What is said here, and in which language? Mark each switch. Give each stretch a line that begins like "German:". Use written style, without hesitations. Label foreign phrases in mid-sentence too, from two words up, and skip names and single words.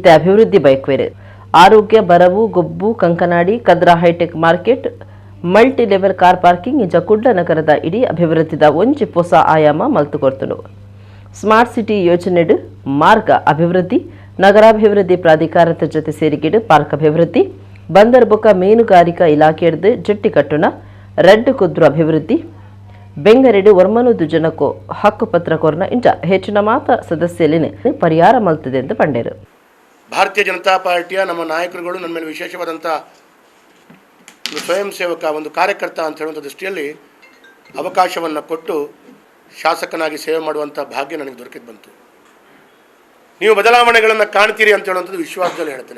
Tulu: ಅಭಿವೃದ್ಧಿ ಬಯಕುವೆರು ಆರೋಗ್ಯ ಬರವು ಗೊಬ್ಬು ಕಂಕನಾಡಿ ಕದ್ರಾ
English: hi-tech market multi level car parking
Tulu: ಇಂಚ ಕುಡ್ಲ ನಗರದ ಇಡೀ ಅಭಿವೃದ್ಧಿದ ಒಂಜಿ ಹೊಸ ಆಯಾಮ ಮಲ್ತುಕೊರ್ತನು
English: smart city
Tulu: ಯೋಜನೆಡ್ ಮಾರ್ಗ ಅಭಿವೃದ್ಧಿ ನಗರಾಭಿವೃದ್ಧಿ ಪ್ರಾಧಿಕಾರದ ಜೊತೆ ಸೇರಿಗಿಡು ಪಾರ್ಕ್ ಅಭಿವೃದ್ಧಿ ಬಂದರ್ ಬೊಕ್ಕ ಮೀನುಗಾರಿಕಾ ಇಲಾಖೆಯದ್ದು ಜಟ್ಟಿ ಕಟ್ಟುನ ರೆಡ್ ಕುದ್ರು ಅಭಿವೃದ್ಧಿ ಬೆಂಗರೆಡು ಒರ್ಮನೂದು ಜನಕ್ಕೂ ಹಕ್ಕುಪತ್ರ ಕೊರ್ನ ಇಂಚ ಹೆಚ್ಚಿನ ಮಾತ ಸದಸ್ಯಲಿನ ಪರಿಹಾರ ಮಲ್ತದೆ ಎಂದು ಪಂಡೇರು.
Kannada: ಭಾರತೀಯ ಜನತಾ ಪಾರ್ಟಿಯ ನಮ್ಮ ನಾಯಕರುಗಳು ನನ್ನ ಮೇಲೆ ವಿಶೇಷವಾದಂಥ ಒಂದು ಸ್ವಯಂ ಸೇವಕ, ಒಂದು ಕಾರ್ಯಕರ್ತ ಅಂತ ಹೇಳುವಂಥ ದೃಷ್ಟಿಯಲ್ಲಿ ಅವಕಾಶವನ್ನು ಕೊಟ್ಟು ಶಾಸಕನಾಗಿ ಸೇವೆ ಮಾಡುವಂಥ ಭಾಗ್ಯ ನನಗೆ ದೊರಕಿದ್ದು ಬಂತು. ನೀವು ಬದಲಾವಣೆಗಳನ್ನು ಕಾಣ್ತೀರಿ ಅಂತ ಹೇಳುವಂಥದ್ದು ವಿಶ್ವಾಸದಲ್ಲಿ ಹೇಳ್ತೇನೆ.